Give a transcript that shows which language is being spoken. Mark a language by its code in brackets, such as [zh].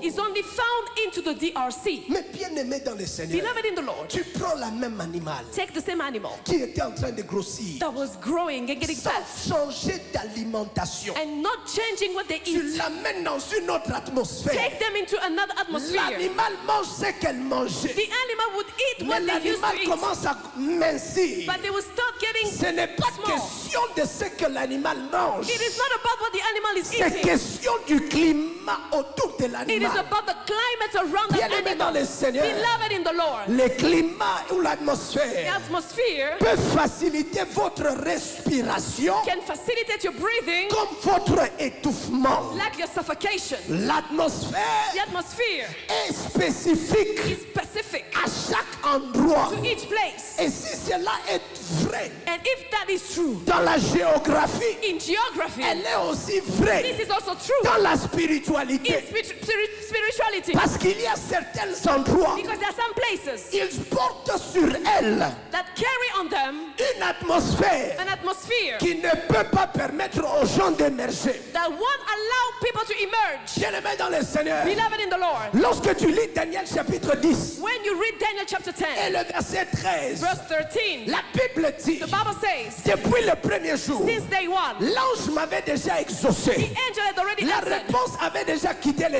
[en] is only found into the DRC. [fr] Mais bien aimé dans le Seigneur, [en] Beloved in the Lord, [fr] tu prends la même animal [en] take the same animal [fr] qui était en train de grossir, [en] that was growing and getting [fr] sans [en] fat [fr] changer d'alimentation. [en] and not changing what they [fr] Tu [en] eat. [fr] l'amènes dans une autre atmosphère. [en] Take them into another atmosphere. [fr] L'animal mange ce qu'elle mangeait. [en] The animal would eat [fr] Mais [en] what they used [fr] l'animal [en] to eat, [fr] commence à mincir. [en] but they will start getting [fr] Ce n'est pas [en] small. [fr] question de ce que l'animal mange. [en] It is not about what the animal is [fr] C'est [en] eating. [fr] question du climat autour de [en] It is [fr] l'animal. [en] about the climate around that [fr] Bien-aimé dans [en] animal. [fr] le Seigneur, [en] Beloved in the Lord, [fr] le climat ou [en] the [fr] l'atmosphère [en] atmosphere [fr] peut faciliter votre respiration [en] can facilitate your breathing [fr] comme votre étouffement. [en] like your suffocation. [fr] L'atmosphère [en] The atmosphere [fr] est spécifique [en] is specific [fr] à chaque endroit. [en] to each place. [fr] Et si cela est vrai [en] And if that is true [fr] dans la géographie, [en] in geography, [fr] elle est aussi vraie [en] this is also true [fr] dans la [en] in [fr] spiritualité. [en] spirituality. [fr] Parce qu'il y a certains endroits, [en] Because there are some places [fr] ils portent sur elles [en] that carry on them [fr] une atmosphère [en] an atmosphere [fr] qui ne peut pas permettre aux gens d'émerger. [en] that won't allow people to emerge. [fr] Bien-aimé dans le Seigneur, [en] Beloved in the Lord, [fr] lorsque tu lis Daniel chapitre 10 [en] when you read Daniel chapter [fr] et [en] 10, [fr] le verset 13, [en] verse 13, [fr] la Bible dit, [en] the Bible says, [fr] depuis le premier jour, [en] since day one, [fr] l'ange m'avait déjà [en] the [fr] exaucé. [en] angel had already [fr] La [en] answered. [fr] réponse avait déjà quitté le